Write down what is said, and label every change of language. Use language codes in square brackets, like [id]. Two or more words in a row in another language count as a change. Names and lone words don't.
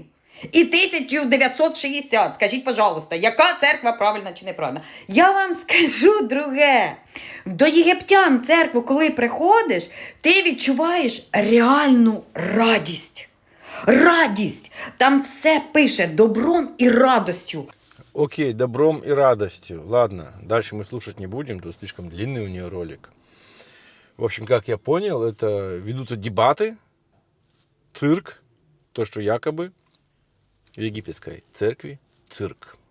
[uk] І 1960. Скажіть, пожалуйста, яка церква правильна чи неправильна? Я вам скажу друге. До єгиптян церкву, коли приходиш, ти відчуваєш реальну радість. Радість! Там все пише [ru] добром и радостью. Окей, добром и радостью. Ладно, дальше мы слушать не будем, тут слишком длинный у нее ролик. В общем, как я понял, это ведутся дебаты, цирк, то, что якобы в египетской церкви цирк.